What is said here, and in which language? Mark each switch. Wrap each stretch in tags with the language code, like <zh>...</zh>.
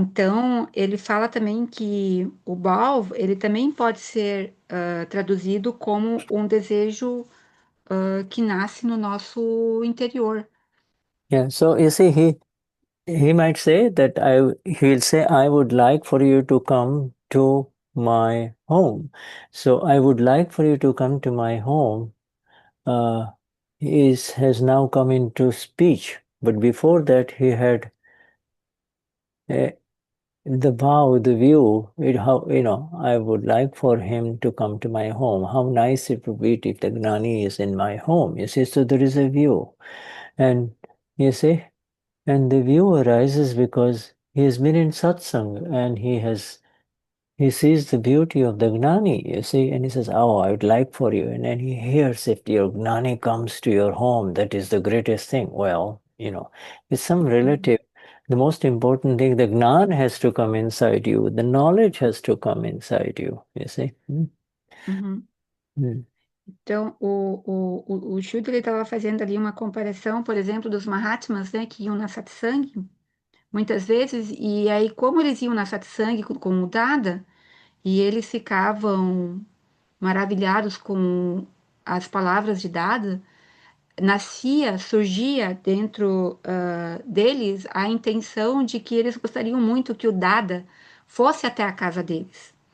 <pt>Então, ele fala também que o Bhav, ele também pode ser traduzido como um desejo que nasce no nosso interior. Yeah.</pt> <en>So you see, he might say that he'll say, I would like for you to come to my home. So I would like for you to come to my home has now come into speech. But before that, he had uh, the vow, the view, I would like for him to come to my home. How nice it would be if the Gnani is in my home. You see, so there is a view. And you see, and the view arises because he has been in satsang and he sees the beauty of the Gnani, you see, and he says, oh, I would like for you. And then he hears if your Gnani comes to your home, that is the greatest thing. Well, it's some relative. The most important thing, the Gnan has to come inside you. The knowledge has to come inside you, you see. Uhum. Mm.</en> <pt>Então, o Shuddha estava fazendo ali uma comparação, por exemplo, dos Mahatmas, né, que iam na satsang, muitas vezes, e aí, como eles iam na satsang com o Dada, e eles ficavam maravilhados com as palavras de Dada, surgia dentro deles a intenção de que eles gostariam muito que o Dada fosse até a casa deles.</pt>